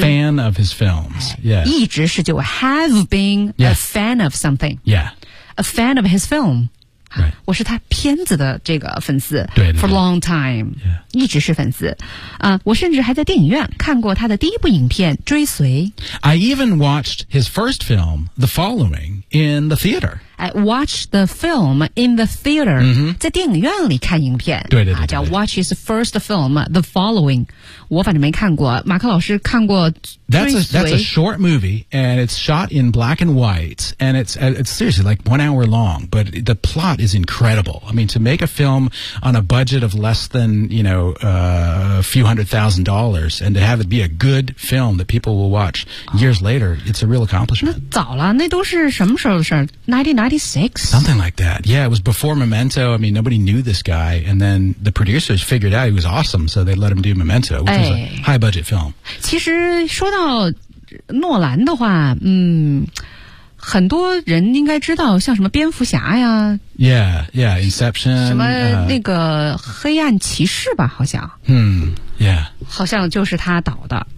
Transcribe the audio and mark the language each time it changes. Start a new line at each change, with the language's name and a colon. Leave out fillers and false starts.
English: a fan of his films. Yeah.
Chinese: 一直是就
English: have been、 yes. a fan of something. Yeah. A fan of his film. Right.
Chinese: 我是他片子的这个粉丝对, 对, 对
English: For a long time、 yeah.
Chinese: 一直是粉丝、我甚至还在电影院看过他的第一部影片追随
English: I even watched his first film The Following in the theater watch the film in the theater、 mm-hmm.
Chinese: 在电影院里看影片对对 对, 对, 对、叫
English: watch his first film The Following
Chinese: 我反正没看过马克老师看过
English: That's a short movie and it's shot in black and white and it's seriously like 1 hour long but the plot is incredible I mean to make a film on a budget of less than you know a few $100,000 and to have it be a good film that people will watch years later it's a real accomplishment
Chinese: 那早了那都是什么时候的事儿1996
English: something like that yeah it was before Memento I mean nobody knew this guy and then the producers figured out he was awesome so they let him do Memento which、was a high budget film
Chinese: 其实说到诺兰的话很多人应该知道像什么蝙蝠侠呀
English: yeah yeah Inception
Chinese: 什么那个黑暗骑士吧好像
English: yeah
Chinese: 好像就是他导的